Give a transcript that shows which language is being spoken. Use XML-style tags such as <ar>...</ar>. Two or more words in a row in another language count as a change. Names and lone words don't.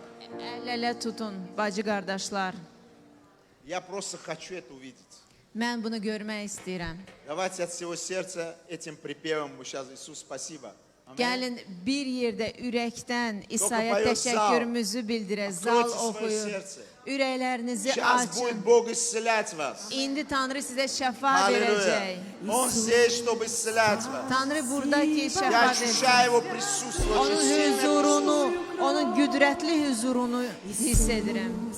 <az>El-elə tutun, bacı qardaşlar.</az> <ru>Я просто хочу это увидеть.</ru> <az>Mən bunu görmək istəyirəm.</az> <ru>Давайте от всего сердца этим прipevом мы сейчас, Иисус, спасибо. Аминь.</ru> <az>Gəlin bir yerdə ürəkdən İsa'ya poyuz təşəkkürümüzü bildirək, zal</az> <ru>Откройте свое</ru> <az>oxuyun.</az> <ru>сердце.</ru> <az>Ürəklərinizi</az> <ru>Сейчас будет</ru> <az>açın.</az> <ru>Бог исцелять вас.</ru> <az>İndi Tanrı sizə şəfa</az> <ru>Аллилуйя.</ru> <az>verəcək.</az> <ru>Он здесь, чтобы исцелять вас.</ru> <az>Tanrı burada ki</az> <ru>Я</ru> <az>şəfa</az> <ru>ощущаю</ru> <az>versin.</az> <ru>Его присутствие.</ru> <az>Onun</az> <ru>Очень сильное</ru> <az>huzurunu,</az> <ru>присутствие.</ru> <az>onun qüdrətli huzurunu hiss edirəm.</az>